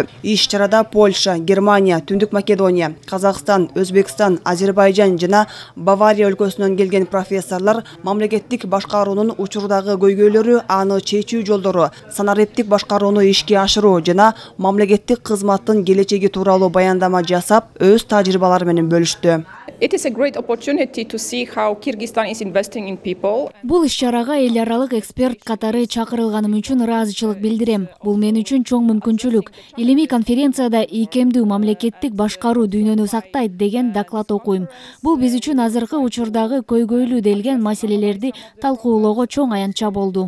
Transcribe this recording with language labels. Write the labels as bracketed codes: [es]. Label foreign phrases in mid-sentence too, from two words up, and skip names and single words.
[ky] Иш чарада Польша, Германия, Түндүк Македония, Казакстан, Өзбекстан, Азербайжан жана Бавария өлкөсүнөн келген профессорлор мамлекеттик башкаруунун учурдагы көйгөйлөрү, аны чечүү жолдору, санариптик башкарууну ишке ашыруу жана мамлекеттик кызматтын келечеги тууралуу баяндама жасап, өз тажрыйбалары менен бөлүштү. [en] It is a great opportunity to see how Kyrgyzstan is investing in people. [ky] Бул иш-чарага эл аралык эксперт катары чакырылганым үчүн ыраазычылык билдирем. Бул мен үчүн чоң мүмкүнчүлүк. Илимий конференцияда ийкемдүү мамлекеттик башкаруу дүйнөнү сактайт деген доклад окуйм. Бул биз үчүн азыркы учурдагы көйгөйлүү делген маселелерди талкуулоого чоң аянтча болду.